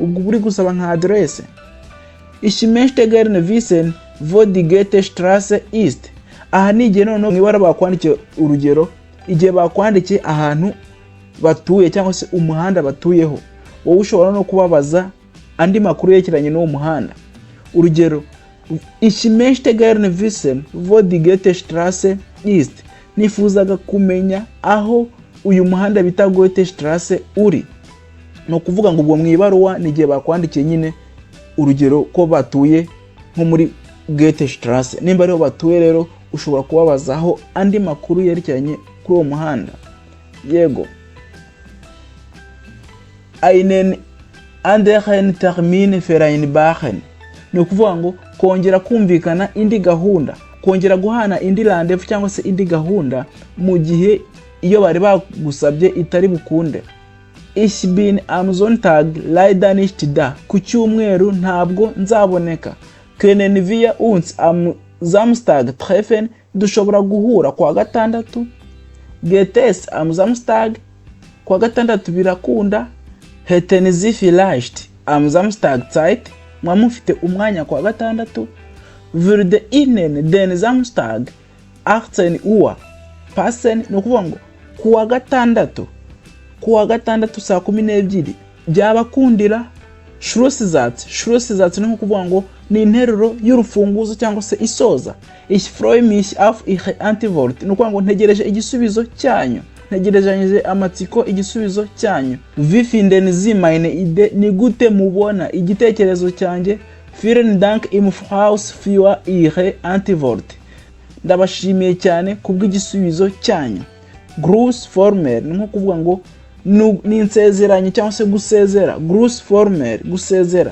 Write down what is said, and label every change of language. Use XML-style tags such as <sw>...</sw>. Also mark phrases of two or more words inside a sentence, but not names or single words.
<rw>Ubwo buri gusaba nka adresse.</rw> <de>Ich möchte gerne wissen wo die Goethestraße ist.</de> <rw>Aha ni igihe noneho mwibara bakwandikiye urugero, igihe bakwandikiye ahantu batuye cyangwa se umuhanda batuyeho. Wowe ushobora no kubabaza andi makuru yerekeranye n'uwo muhanda. Urugero,</rw> <de>ich möchte gerne wissen wo die Goethestraße ist.</de> <rw>Nifuzaga kumenya aho uyu muhanda bita Goethestraße uri. No kuvuga ngo ubwo mwibaruwa ni igihe bakwandikiye nyine urugero ko batuye nko muri Goethestraße. Nimba rero batuye rero ushobora kubabazaho andi makuru yerekeranye kuri uwo muhanda. Yego.</rw> <de>Einen anderen Termin vereinbaren,</de> <rw>ni ukuvuga ngo kongera kumvikana indi gahunda, kongera guhana indi rendezvous cyangwa se indi gahunda mu gihe iyo bari bagusabye itari bukunde.</rw> <de>Ich bin am Sonntag leider nicht da.</de> <rw>Ku cyumweru ntabwo nzaboneka.</rw> <de>Können wir uns am Samstag treffen?</de> <rw>Dushobora guhura kwa gatandatu.</rw> <de>Geht es am Samstag?</de> <rw>Kwa gatandatu birakunda.</rw> <de>Hätten Sie vielleicht am Samstag Zeit?</de> <rw>Mwamufite umwanya kwa gatandatu.</rw> <de>würde ihnen den Samstag 18 Uhr passen,</de> <rw>ni ukuvuga ngo kuwa gatandatu saa 12 byabakundira. Schlusssatz ni nko kuvuga ngo ni interuro y'urufunguzo cyangwa se isoza.</rw> <de>Ich freue mich auf Ihre Antwort,</de> <rw>ni ukuvuga ngo ntegereje igisubizo cyanyu, ntegereje amatsiko igisubizo cyanyu.</rw> <de>Wie finden Sie meine Idee,</de> <rw>ni gute mubona igitekerezo cyanjye.</rw> <de>Vielen Dank im Voraus für Ihre Antwort,</de> <rw>ndabashimiye cyane kubw'igisubizo cyanyu. Grußformel ni nko kuvuga ngo ni insezeranye cyangwa se gusezera. Grußformel, gusezera.</rw>